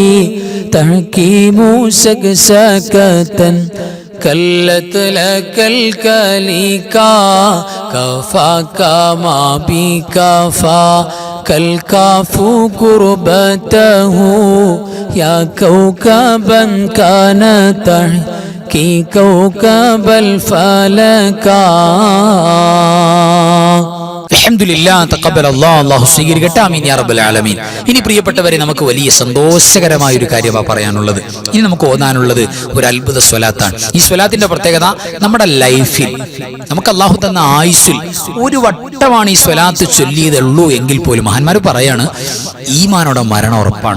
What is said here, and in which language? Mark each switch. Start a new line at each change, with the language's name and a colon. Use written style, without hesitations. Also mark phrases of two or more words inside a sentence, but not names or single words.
Arabic: تحكيم سكسكة كلت لك الكليكا كفاك ما بكفى كالكاف قربته يا كوكبا كان تحكي كوكب الفلكا الحمد لله تقبل الله
Malayalam: അല്ലാഹു സ്വീകരിക്കട്ടെ
Arabic: آمين يا رب العالمين.
Malayalam: ഇനി പ്രിയപ്പെട്ടവരെ, നമുക്ക് വലിയ സന്തോഷകരമായ ഒരു കാര്യമാണ് പറയാനുള്ളത്. ഇനി നമുക്ക് ഓതാനുള്ളത് ഒരു അത്ഭുത സ്വലാത്താണ്. ഈ സ്വലാത്തിന്റെ പ്രത്യേകത, നമ്മുടെ ലൈഫിൽ നമുക്ക് അല്ലാഹു തന്ന ആയുസ്സിൽ ഒരു വട്ടമാണ് ഈ സ്വലാത്ത് ചൊല്ലിയതുള്ളൂ എങ്കിൽ പോലും മഹാന്മാർ പറയാണ്, ഈമാനോടെ മരണം ഉറപ്പാണ്.